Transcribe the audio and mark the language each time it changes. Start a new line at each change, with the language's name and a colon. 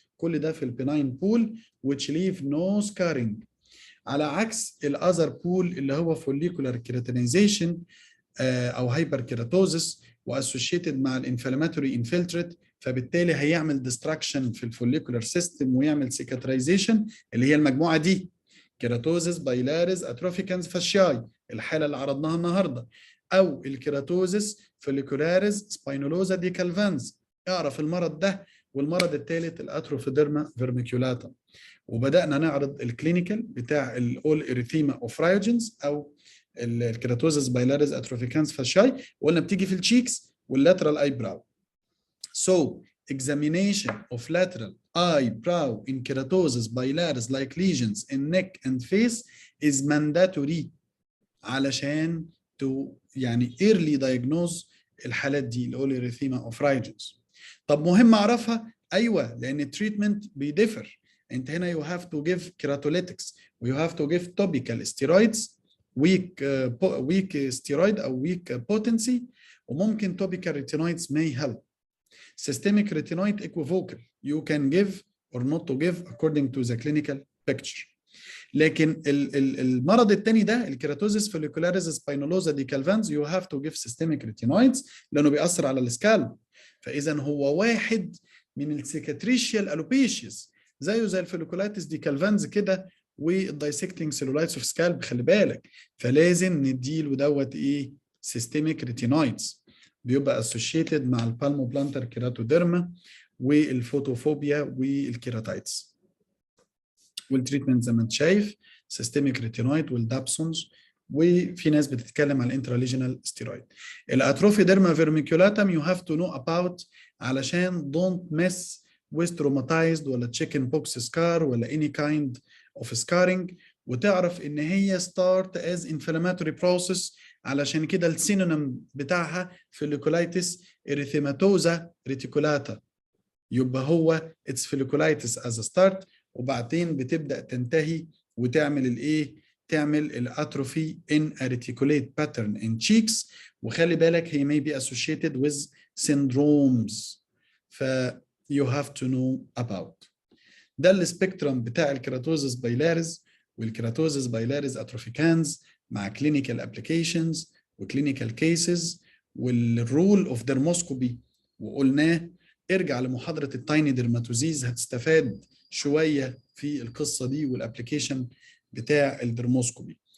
Arabic: كل ده في البناين بول which leave no scarring، على عكس الاذر بول اللي هو follicular keratinization او هايبر كيراتوزس واسوشيتد مع الانفلاماتوري انفلتريت، فبالتالي هيعمل ديستراكشن في الفوليكولار سيستم ويعمل سيكاترايزيشن اللي هي المجموعه دي كيراتوزس بايلاريس اتروفيكانز فاشياي الحاله اللي عرضناها النهارده، او الكيراتوزس فوليكولاريس سباينولوزا دي كالفانز. اعرف المرض ده. والمرض الثالث الاتروفيديرما فيرميكولاتا. وبدانا نعرض الكلينيكال بتاع الاول اريثيما اوف رايوجنز او الكيراتوزس بايلاريس اتروفيكانز فاشاي، وقلنا بتيجي في الشيكس واللاترال اي براو.
English: So examination of lateral eyebrow in keratosis bilaris like lesions in neck and face is mandatory
Arabic: علشان يعني
English: early diagnose الحالات دي اللي هو الاريثيما اوف رايجنز.
Arabic: طب مهم اعرفها؟ ايوه، لان التريتمنت بيديفر. انت هنا
English: you have to give keratolytics و you have to give topical steroids weak steroid او weak potency، وممكن topical retinoids may help. Systemic retinoid equivocal you can give or not to give according to the clinical picture.
Arabic: لكن المرض الثاني ده
English: الكيراتوزس follicularis spinulosa دي decalvans you have to give systemic retinoids
Arabic: لانه بيأثر على السكالب. فاذا هو واحد من السيكاتريشيال الوبيشيز زيه زي الفوليكولايتس دي كالفانز كده والدايسكتنج سيلولايتس اوف سكالب، خلي بالك. فلازم نديله دوت سيستميك ريتينويدز. بيبقى associated مع البالموبلانتر كيراتوديرما والفوتوفوبيا والكيراتايتس. والتريتمنت زي ما انت شايف سيستميك ريتينويد والدابسونز، وفي ناس بتتكلم على الانتراليجينال ستيرويد.
English: الاتروفي ديرما vermiculatum you have to know about علشان دونت مس with traumatized ولا chicken pox scar ولا any kind of scarring، وتعرف ان هي start as inflammatory process.
Arabic: علشان كده السينونيم بتاعها folliculitis erythematosa reticulata، يبقى هو
English: it's folliculitis as a start،
Arabic: وبعدين بتبدأ تنتهي وتعمل الايه؟ تعمل الاتروفي in a reticulate pattern in cheeks. وخلي بالك هي may be associated with syndromes، ف you have to know about. ده السبيكترم بتاع الكيراتوزس بايلاريز والكيراتوزس بايلاريز اتروفيكانز مع كلينيكال ابلكيشنز وكلينيكال كيسز والرول اوف ديرموسكوبي، وقلناه. ارجع لمحاضرة التايني ديرماتوزيز هتستفاد شوية في القصة دي والابلكيشن بتاع الديرموسكوبي.